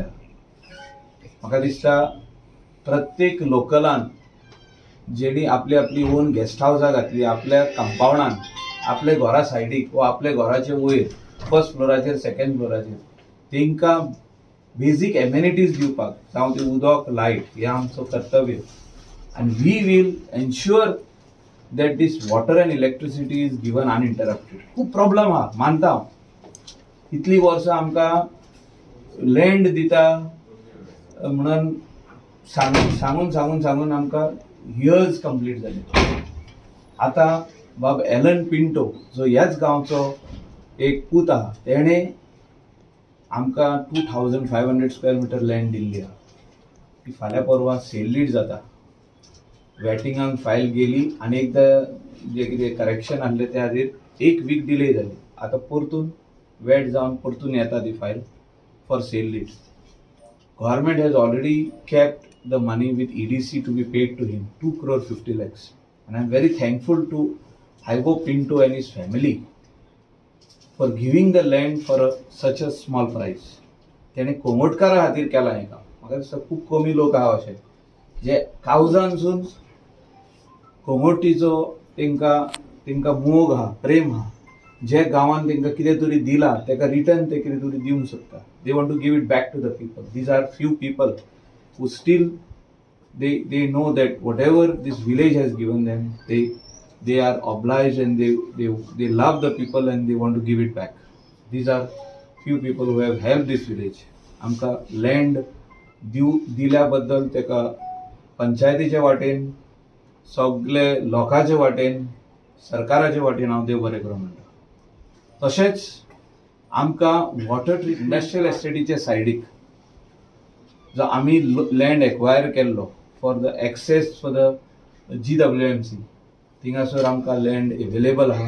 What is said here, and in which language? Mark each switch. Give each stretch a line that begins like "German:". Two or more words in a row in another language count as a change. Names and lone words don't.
Konkani: म्हाका दिसता प्रत्येक लोकलान जेणी आपली आपली
English: own guest houses
Konkani: घातली, आपल्या कंपाउंडान, आपल्या घरा सायडीक वा आपल्या घराचे वयर फर्स्ट फ्लोराचेर, सेकंड फ्लोराचेर तेंकां
English: basic amenities
Konkani: दिवपाक, जावं ते उदक, लायट, हें आमचो कर्तव्य.
English: आनी we will ensure that this water and electricity is given uninterrupted.
Konkani: खूप प्रॉब्लेम आहा, मानता हांव. इतली वर्सां आमकां लँड दिता म्हणून सांगून आमकां
English: years complete
Konkani: जाले. आतां बाब एलन पिंटो जो ह्याच गांवचो एक पूत आहा, तेणे आमकां 2500
English: square meter land
Konkani: दिल्ली आहा. ती फाल्यां परवां
English: sale deed
Konkani: जाता. वॅटिंगाक फायल गेली आनी एकदा जे कितें करेक्शन आसलें त्या खातीर 1
English: week delay
Konkani: जाली. आतां परतून वॅट जावन परतून येता ती फायल
English: for sale deed. Government has already kept the money with EDC to be paid to him, 2.50 crore. And I am very thankful to Ivo Pinto and his family for giving the land for such a small price.
Konkani: तेणे कोंगटकारा खातीर केलां हें काम. म्हाका दिसता खूब कमी लोक आहा अशे जे कावजानसून कोंगटीचो तेंकां मोग आहा, प्रेम आहा, जे गांवान तेंकां कितें तरी दिलां तेका रिटर्न ते कितें तरी दिवंक सोदता.
English: They want to give it back to the people. These are few people who still they know that whatever this village has given them, they are obliged and they love the people and they want to give it back. These are few people who have helped this village.
Konkani: आमकां लँड दिल्या बद्दल तेका पंचायतीच्या वाटेन, सगळे लोकांचे वाटेन, सरकाराचे वाटेन हांव देव बरें करूं म्हणटा. तशेंच आमकां वॉटर इंडस्ट्रियल एस्टेटीचे सायडीक जो आमी
English: land acquire
Konkani: केल्लो
English: for the access for the GWMC,
Konkani: थिंगासर आमकां
English: land available
Konkani: आहा.